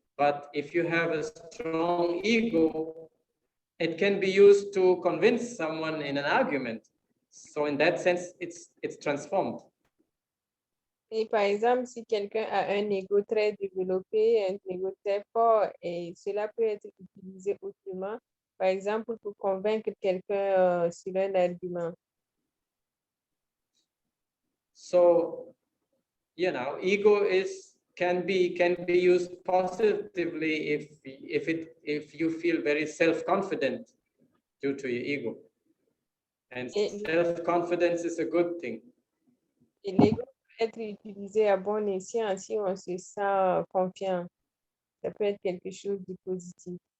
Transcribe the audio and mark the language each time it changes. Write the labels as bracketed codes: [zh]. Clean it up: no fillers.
[en] But if you have a strong ego, it can be used to convince someone in an argument. So in that sense, it's transformed. [fr] Et par exemple, si quelqu'un a un ego très développé, un ego très fort, et cela peut être utilisé autrement, par exemple pour convaincre quelqu'un sur un argument. [en] So, ego can be used positively if you feel very self-confident due to your ego. And self-confidence is a good thing. [fr] Et l'ego peut être utilisé à bon escient si on se sent confiant. Ça peut être quelque chose de positif.